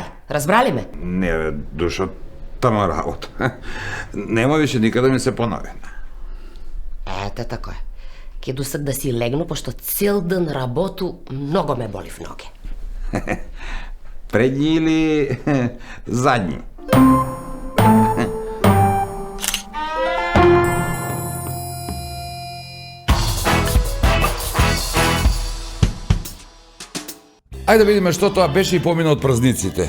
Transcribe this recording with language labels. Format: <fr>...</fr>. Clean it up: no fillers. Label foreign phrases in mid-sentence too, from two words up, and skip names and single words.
<sr>Razbrali me?</sr> <mk>Не, душо, тама работа.</mk> <sr>Нема више никада ми се понови. Ете, tako je.</sr> <mk>Ке досак да си легну, пошто цел ден работу, много ме боли в ноге. Предни или задни? Ајде да видиме што тоа беше и помина од празниците.</mk>